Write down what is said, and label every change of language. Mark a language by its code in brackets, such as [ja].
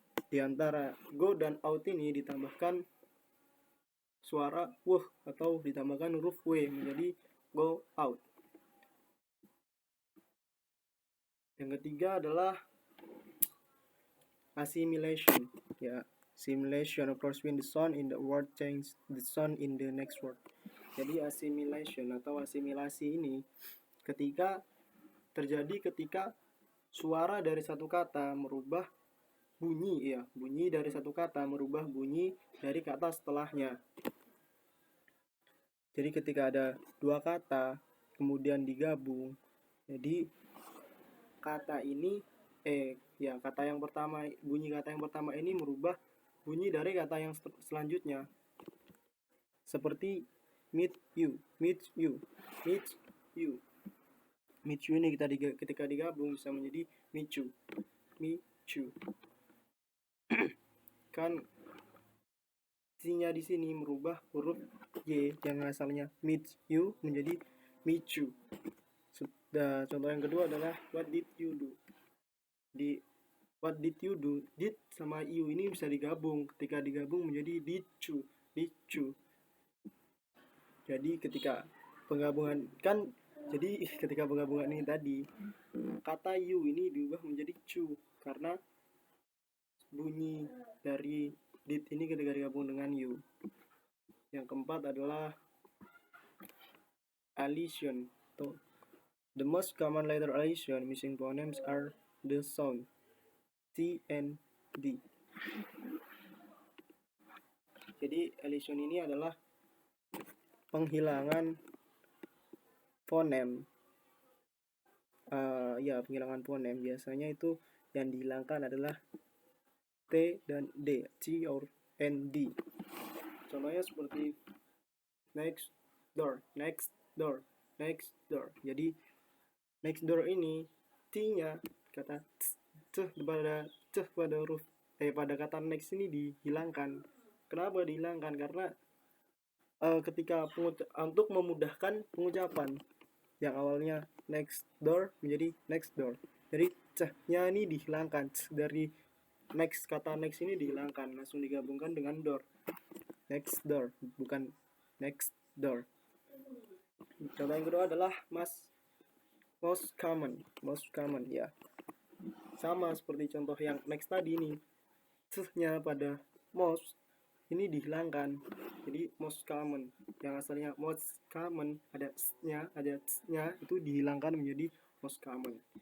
[id] Di antara go dan out ini ditambahkan suara w atau ditambahkan huruf w menjadi go out. Yang ketiga adalah assimilation. [en] Assimilation occurs when the sound in the word changes the sound in the next word. [id] Jadi assimilation atau asimilasi ini terjadi ketika suara dari satu kata merubah bunyi dari satu kata merubah bunyi dari kata setelahnya. Jadi ketika ada dua kata kemudian digabung, jadi bunyi kata yang pertama ini merubah bunyi dari kata yang selanjutnya. Seperti meet you, meet you, meet you. Meet you ini ketika digabung bisa menjadi micu, micu. Kan T-nya di sini merubah huruf Y yang asalnya meet you menjadi micu. Sudah, contoh yang kedua adalah [en] what did you do. [id] Di what did you do, did sama you ini bisa digabung. Ketika digabung menjadi dicu, dicu. Jadi ketika penggabungan ini tadi, kata you ini diubah menjadi cu karena bunyi dari did ini ketika digabung dengan you. Yang keempat adalah elision. [en] The most common letter elision missing phonemes are the sound T and D. [id] Jadi elision ini adalah penghilangan fonem. Penghilangan fonem. Biasanya itu yang dihilangkan adalah T dan D, T or D. Contohnya seperti next door, next door, next door. Jadi next door ini T-nya kata pada huruf pada kata next ini dihilangkan. Kenapa dihilangkan? Karena ketika untuk memudahkan pengucapan yang awalnya next door menjadi next door. Jadi nya ini dihilangkan dari next, kata next ini dihilangkan, langsung digabungkan dengan door. Next door, bukan next door. Contoh yang kedua adalah most common ya. Sama seperti contoh yang next tadi ini. Nya pada most ini dihilangkan. Jadi most common yang asalnya most common ada nya, itu dihilangkan menjadi most common.